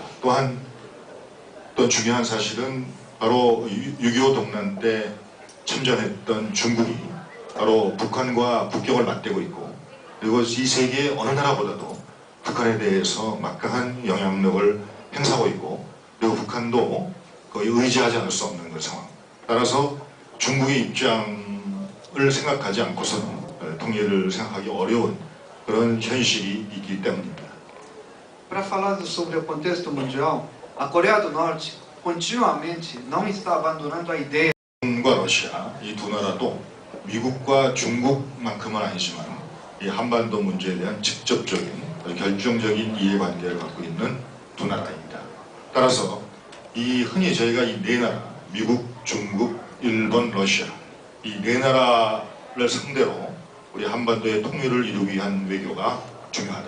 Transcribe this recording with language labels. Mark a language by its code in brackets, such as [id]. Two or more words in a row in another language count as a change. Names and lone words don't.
[ko] 또한 또 중요한 사실은 바로 6.25 동란 때 참전했던 중국이 바로 북한과 국경을 맞대고 있고, 그리고 이 세계 어느 나라보다도 북한에 대해서 막강한 영향력을 행사하고 있고, 그리고 북한도 거의 의지하지 않을 수 없는 그 상황. 따라서 중국의 입장을 생각하지 않고서는 통일을 생각하기 어려운 그런 현실이 있기 때문입니다. [pt] Para falar sobre o contexto mundial, a Coreia do Norte continuamente não está abandonando a ideia [ko] 북한과 러시아 이 두 나라도 미국과 중국만큼은 아니지만 이 한반도 문제에 대한 직접적인 결정적인 이해관계를 갖고 있는 두 나라입니다. 따라서 이 흔히 저희가 이 네 나라, 미국, 중국, 일본, 러시아 이 네 나라를 상대로 우리 한반도의 통일을 이루기 위한 외교가 중요하다.